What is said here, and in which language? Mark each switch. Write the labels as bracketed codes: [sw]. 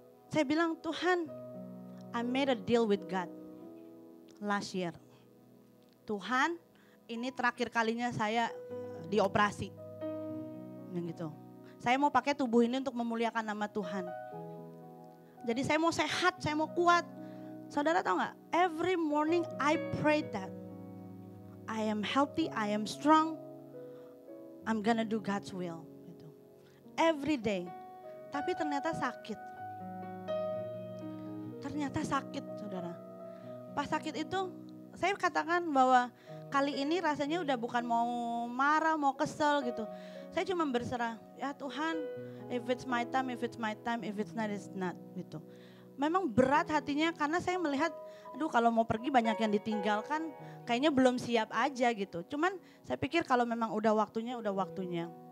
[id] Saya bilang, Tuhan, [en] I made a deal with God last year. [id] Tuhan, ini terakhir kalinya saya dioperasi. Gitu. Saya mau pakai tubuh ini untuk memuliakan nama Tuhan. Jadi saya mau sehat, saya mau kuat. Saudara tahu gak? [en] Every morning I pray that. I am healthy, I am strong. I'm gonna do God's will. [id] Gitu. [en] Every day. [id] Tapi ternyata sakit. Ternyata sakit, saudara. Pas sakit itu, saya katakan bahwa kali ini rasanya udah bukan mau marah, mau kesel gitu. Saya cuma berserah, ya Tuhan, [en] if it's my time, if it's my time, if it's not, [id] it's not gitu. Memang berat hatinya karena saya melihat, aduh kalau mau pergi banyak yang ditinggalkan, kayaknya belum siap aja gitu. Cuman saya pikir kalau memang udah waktunya, udah waktunya.